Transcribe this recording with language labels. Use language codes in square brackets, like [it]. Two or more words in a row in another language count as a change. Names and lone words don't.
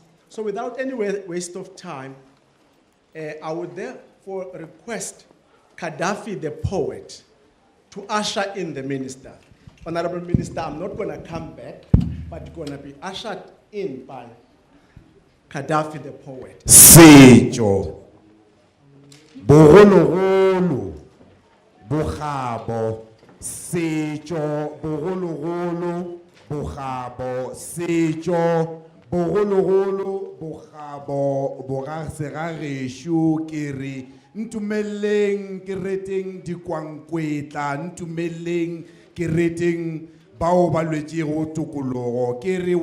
[en] So without any waste of time, I would therefore request Gaddafi the poet to usher in the minister. Honorable Minister, I'm not going to come back, but going to be ushered in by Gaddafi the poet. [nso] Setjo, bogologolo, bogabo, setjo, bogologolo, bogabo, setjo, bogologolo, bogabo, bogasegagesho, kere, ntumeleng, kereteng, dikwangkwetla, ntumeleng, kereteng, bao ba lwetšego tokologo ke re